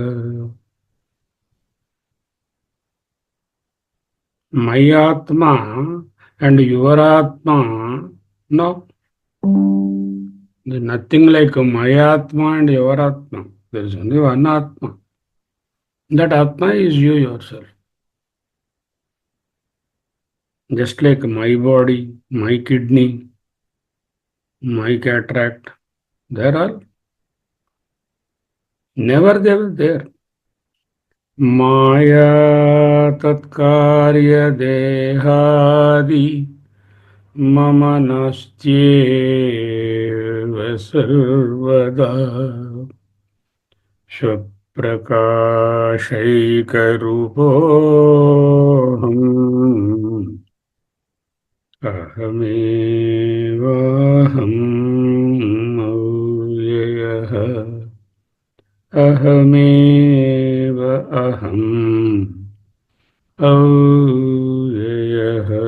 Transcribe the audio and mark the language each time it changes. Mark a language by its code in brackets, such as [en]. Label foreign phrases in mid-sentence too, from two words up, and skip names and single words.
[en] My ఆత్మ and your ఆత్మ. No, nothing like my ఆత్మ and your ఆత్మ. There is only one ఆత్మ. That ఆత్మ is you yourself. Just like my body, my kidney, my cataract, there are never they were there. [sa] माया तत्कार्य देहादि मम नास्त्येव सर्वदा स्वप्रकाशैकरूपोऽहम् అహమేవాహం అవ్యయః. అహమేవ అహం అవ్యయః.